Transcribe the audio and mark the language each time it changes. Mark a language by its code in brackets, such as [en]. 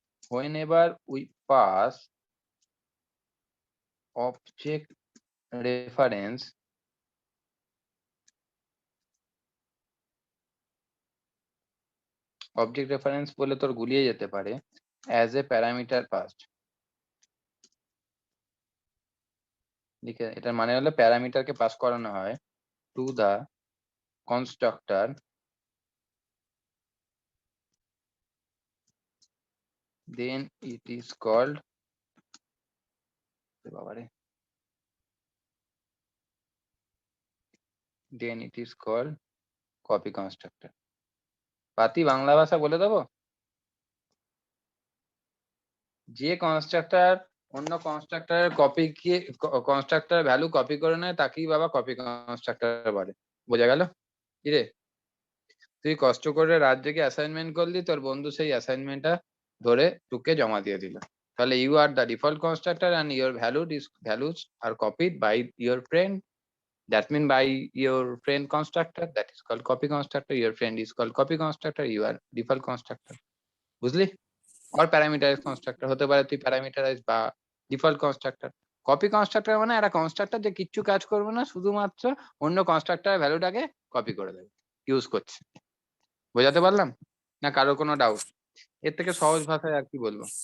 [en] whenever we pass object reference [bn] বলে তোর গুলিয়ে যেতে পারে, [en] as a parameter passed, [bn] লিখে, এটার মানে হলো প্যারামিটারকে পাস করানো হয় [en] to the constructor then it is called [bn] বাবারে [en] then it is called copy constructor. [bn] পাতি বাংলা ভাষা বলে দেবো, যে কনস্ট্রাক্টর অন্য কনস্ট্রাক্টরের কপি কি কনস্ট্রাক্টর ভ্যালু কপি করে নেয় তাকেই বাবা কপি কনস্ট্রাক্টর বলে। বোঝা গেল? কি রে, তুই কষ্ট করে রাত জেগে অ্যাসাইনমেন্ট করলি, তোর বন্ধু সেই অ্যাসাইনমেন্টটা ধরে তোকে জমা দিয়ে দিল, তাহলে [en] You are the default constructor and your values are copied by your friend. That mean by your friend constructor, that is called copy constructor. Your friend is called copy constructor, you are default constructor. [bn] বুঝলি? [en] or parameterized constructor [bn] হতে পারে, তুই parameterise বা default constructor. Copy constructor মানে একটা constructor যে কিচ্ছু কাজ করবে না, শুধুমাত্র অন্য কনস্ট্রাক্টরের ভ্যালুটাকে কপি করে দেবে, ইউজ করছে। বোঝাতে পারলাম না? কারো কোনো ডাউট? এর থেকে সহজ ভাষায় আর কি বলবো?